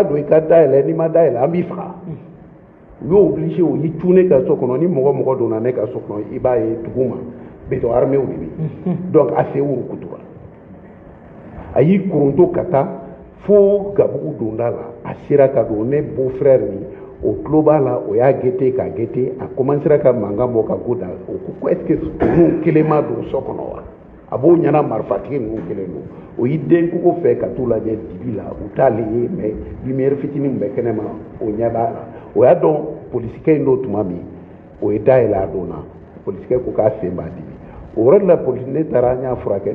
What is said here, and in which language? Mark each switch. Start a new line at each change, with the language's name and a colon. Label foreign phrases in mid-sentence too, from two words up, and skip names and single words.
Bambara: don i ka dayɛlɛ n'i ma dayɛlɛ an b'i faga u y'o obligé o y'i cun ne ka so kɔnɔ ni mɔgɔ donna ne ka so kɔnɔ i b'a ye dugu ma
French: béton armé
Bambara: de bɛ donc a se wurukutura a y'i koronto ka taa fo gabugu donda la a sera ka don ne beau-frère ni o tulo b'a la o y'a gete ka gete a commencera ka mankan bɔ ka go da o ko
French: est-ce que
Bambara: ninnu kelen ma don so kɔnɔ wa a b'o ɲɛna marifatigi ninnu kelen don o y'i den kogo fɛ ka t'u lajɛ dibi la u t'ale ye
French: mais lumière
Bambara: fitinin min bɛ kɛnɛma o ɲɛ b'a la o y'a dɔn polisikɛ in don tuma min o ye dayɛlɛ a donna polisikɛ ko k'a sen b'a dimi o yɔrɔ de la polisi ne taara an y'a furakɛ